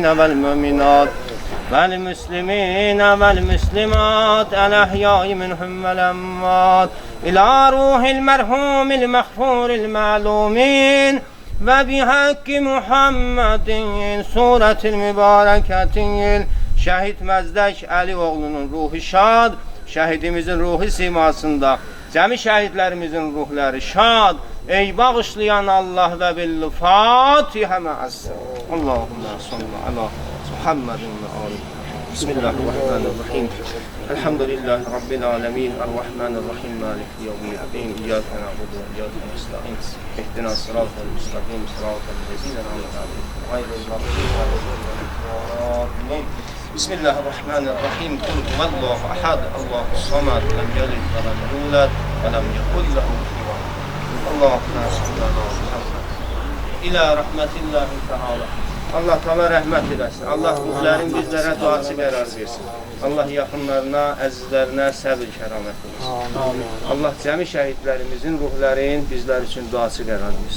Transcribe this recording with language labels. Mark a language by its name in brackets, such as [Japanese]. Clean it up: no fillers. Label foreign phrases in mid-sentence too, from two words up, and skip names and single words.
[Arabic] والمؤمنات والمسلمين والمسلمات الأحياء منهم والأموات إلى روح المرحوم المغفور المعلومين وبحق محمد سورة المباركة [Azerbaijani] şəhid Məzdək Əli oğlunun ruhu şad, şəhidimizin ruhu simasında cəmi şəhidlərimizin ruhları şad. Ey bağışlayan Allah və billu Fatihə məəzzə. [Arabic] اللهم صل على محمد وآل. بسم الله الرحمن الرحيم. الحمد لله رب العالمين الرحمن الرحيم. مالك يوم الدين. إياك نعبد وإياك نستعين اهدنا الصراط المستقيم. صراط الذين أنعمت عليهم غير المغضوب عليهم ولا الضالين. بسم الله الرحمن الرحيم. قل هو الله أحد الله الصمد. لم يلد ولم يولد ولم يكن له كفوا أحد. اللهم صل على محمد. إلى رحمة الله تعالى. [Azerbaijani] Allah Teala rəhmət eləsin. Allah ruhların bizlərə duası qərar versin. Allah yaxınlarına, əzizlərinə səbir kəramət versin. Allah cəmi şəhidlərimizin ruhların bizlər üçün duası qərar versin.